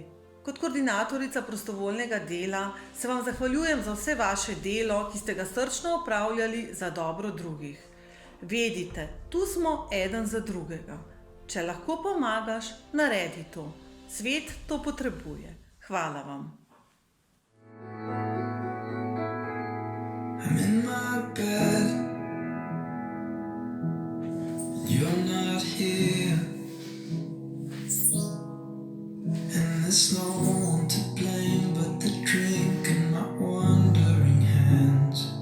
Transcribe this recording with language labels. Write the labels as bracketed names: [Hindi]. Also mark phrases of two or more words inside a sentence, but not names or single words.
[Slovenian] Kot koordinatorica prostovoljnega dela se vam zahvaljujem za vse vaše delo, ki ste ga srčno opravljali za dobro drugih. Vedite, tu smo eden za drugega. Če lahko pomagaš, naredi to. Svet to potrebuje. Hvala vam. [English] I'm in my bed, and you're not here, and there's no one to blame but the drink and my wandering hands.